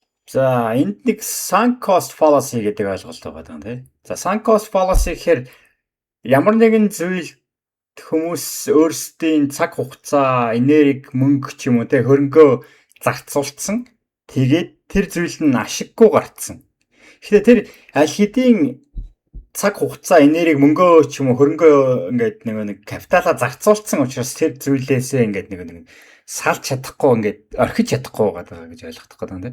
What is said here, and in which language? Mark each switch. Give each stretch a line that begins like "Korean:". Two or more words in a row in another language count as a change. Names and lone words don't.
Mongolian: За энд нэг
English: sunk cost fallacy
Mongolian: гэдэг ойлголт байгаа юм тий. За
English: sunk cost fallacy
Mongolian: гэхээр ямар нэгэн зүйл хүмүүс өөрсдийн цаг хугацаа, энерги, мөнгө ч юм уу тий хөрөнгөө зарцуулсан. Тэгээд тэр зүйл нь ашиггүй гарцсан. Тэгэхээр тэр аль хэдийн цаг хугацаа, энерги, мөнгөө ч юм уу хөрөнгөө ингээд нэг капиталаа зарцуулсан учраас тэр зүйлээсээ ингээд нэг салж чадахгүй ингээд орхиж чадахгүй байгаа гэж ойлгох гэдэг юм тийм.